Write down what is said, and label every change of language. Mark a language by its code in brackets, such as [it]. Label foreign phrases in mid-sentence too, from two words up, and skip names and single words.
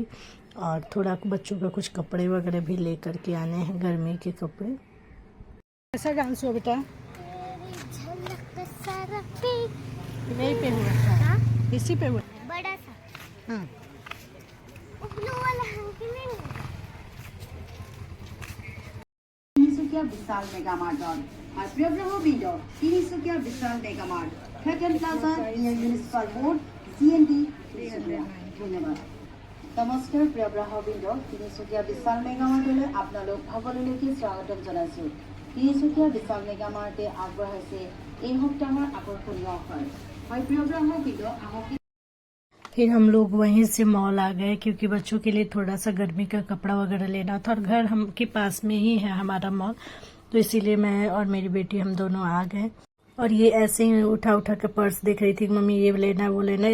[hi] और थोड़ा बच्चों का कुछ कपड़े वगैरह भी लेकर के आने हैं, गर्मी के कपड़े। कैसा डांस हुआ बेटा? यहीं पे हुआ था, इसी पे हुआ बड़ा सा। हाँ। ब्लू वाला है कि नहीं? [as] তিনিচুকীয়া বিশাল মেগামাৰ্টত আগ্ৰহ বিন্দু তিনিচুকীয়া বিশাল মেগামাৰ্ট ফেকেন প্লাজা [en] near Municipal Board [as] CND তিনিচুকীয়া। ধন্যবাদ। নমস্কাৰ প্ৰিয় গ্ৰাহকবৃন্দ, তিনিচুকীয়া বিশাল মেগামাৰ্টলৈ আপোনালোক সকলোলৈকে স্বাগতম জনাইছোঁ। তিনিচুকীয়া বিশাল মেগামাৰ্টে আগবঢ়াইছে এই সপ্তাহৰ আকৰ্ষণীয় অফাৰ। হয় প্ৰিয় গ্ৰাহকবৃন্দ, আহক। [hi] फिर हम लोग वहीं से मॉल आ गए क्योंकि बच्चों के लिए थोड़ा सा गर्मी का कपड़ा वगैरह लेना था। और घर हम के पास में ही है हमारा मॉल, तो इसीलिए मैं और मेरी बेटी हम दोनों आ गए। और ये ऐसे ही उठा उठा के पर्स देख रही थी, मम्मी ये लेना वो लेना।